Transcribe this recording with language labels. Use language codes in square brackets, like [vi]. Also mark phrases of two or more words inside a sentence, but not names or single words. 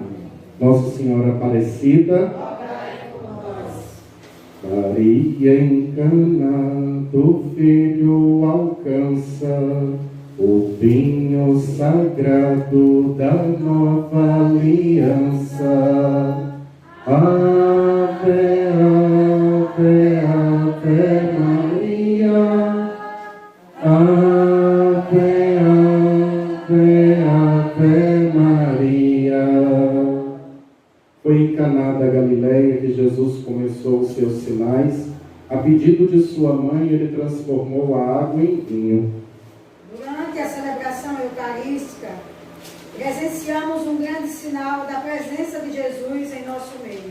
[pt] Nossa Senhora Aparecida, Maria em Cana, do Filho alcança o vinho sagrado da nova aliança. Ave, ave, ave Maria. Ave, ave, ave Maria. Foi em Caná da Galileia que Jesus começou os seus sinais. A pedido de sua mãe, ele transformou a água em vinho. durante a celebração eucarística, presenciamos um grande sinal da presença de Jesus em nosso meio.